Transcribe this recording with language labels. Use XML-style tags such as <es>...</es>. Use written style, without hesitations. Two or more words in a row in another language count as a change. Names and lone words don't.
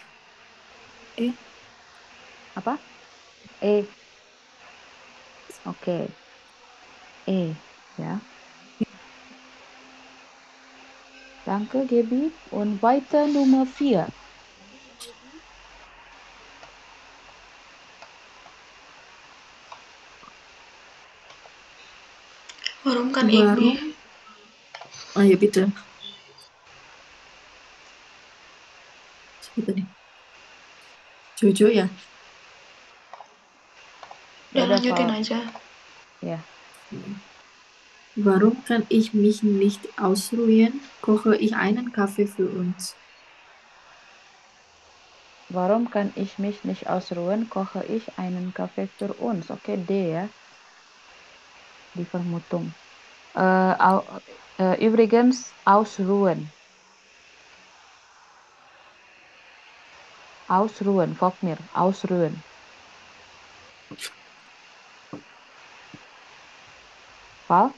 <id>Apa? E. Oke.</id> <de>E, ja. Danke, Gaby. Und weiter Nummer 4. Warum kan ik niet? Oh ja, bitte.</de> <id>Siapa tadi? Jojo ya? Udah lanjutin aja.</id> <de>Ja. Warum kann ich mich nicht ausruhen? Koche ich einen Kaffee für uns. Warum kann ich mich nicht ausruhen? Koche ich einen Kaffee für uns.</de> <id>Oke, D ya.</id> <de>Die Vermutung. Übrigens, ausruhen. Ausruhen, folgt mir. Ausruhen. Val?</de>